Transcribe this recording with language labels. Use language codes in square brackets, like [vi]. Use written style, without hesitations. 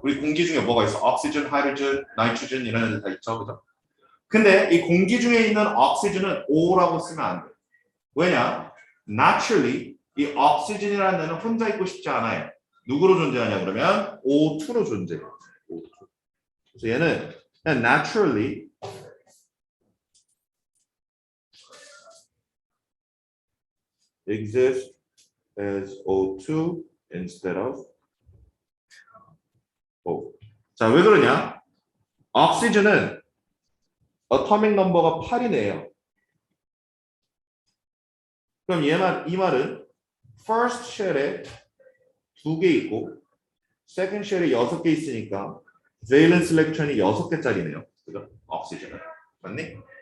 [ko] 우리 공기 중에 뭐가 있어? 옥시전, 하이드로전, 나이트로전 이런 애들 다 있죠, 그죠? 근데 이 공기 중에 있는 옥시전은 O라고 쓰면 안 돼. 왜냐? Naturally 이 옥시전이라는 애는 혼자 있고 싶지 않아요. 누구로 존재하냐 그러면 O2로 존재해요. O2. 그래서 얘는 그냥 [en] naturally exist as O2 instead of O. [ko] 자, 왜 그러냐? 옥시전은 어토믹 넘버가 8이네요. 그럼 이 말은 first shell에 2개 있고 second shell에 6개 있으니까 valence electron이 6개짜리네요. 그죠? 옥시전은. 맞니?